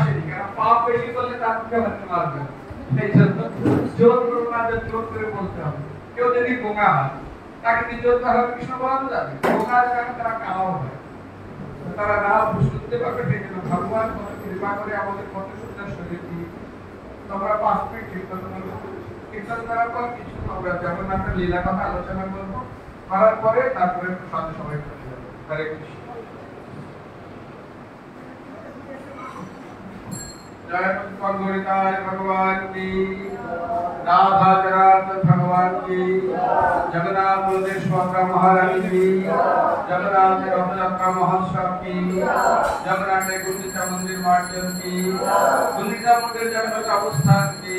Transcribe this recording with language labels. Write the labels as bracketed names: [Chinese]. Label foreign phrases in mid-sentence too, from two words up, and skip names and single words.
[Bangla] তারা না শুনতে পারবে, সেই জন্য ভগবান কৃপা করে আমাদের কত সুন্দর শরীর দিয়ে তোমরা 5 মিনিট কীর্তন করার পর কিছু আমরা যেমন একটা লীলা কথা আলোচনা করবো, করার পরে তারপরে প্রসাদ সবাই চলে যাবে। হরে কৃষ্ণ। [Hindi] जय गौरीताय भगवान की, राधा जनार्दन भगवान की, जगन्नाथ बलदेव महाराज की, जगन्नाथ रथ यात्रा महोत्सव की, जगन्नाथ गुंडीचा मंदिर मार्चन की, गुंडीचा मंदिर जगन्नाथ अवस्थान की।